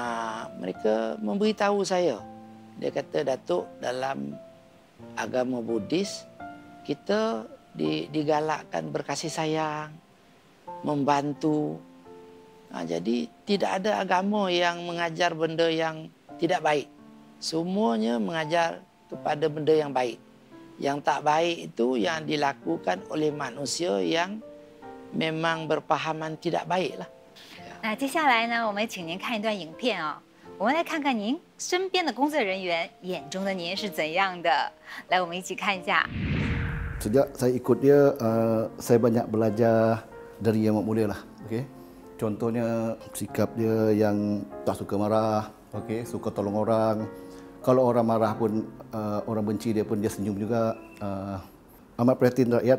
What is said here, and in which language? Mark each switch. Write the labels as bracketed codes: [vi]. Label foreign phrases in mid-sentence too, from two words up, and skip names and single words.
[ms] Mereka memberitahu saya. Dia kata, Datuk, dalam agama Buddhis, kita digalakkan berkasih sayang, membantu. Jadi tidak ada agama yang mengajar benda yang tidak baik. Semuanya mengajar kepada benda yang baik. Yang tak baik itu yang dilakukan oleh manusia yang memang berpahaman tidak baik lah. [zh] 那接下来呢，我们请您看一段影片啊、我们来看看您身边的工作人员眼中的您是怎样的。来，我们一起看一下。 [ms] Sejak saya ikut dia, saya banyak belajar dari yang mulia lah. Okay? Contohnya sikap dia yang tak suka marah, okay? Suka tolong orang. Kalau orang marah pun, orang benci dia pun dia senyum juga. Amat perhatian rakyat.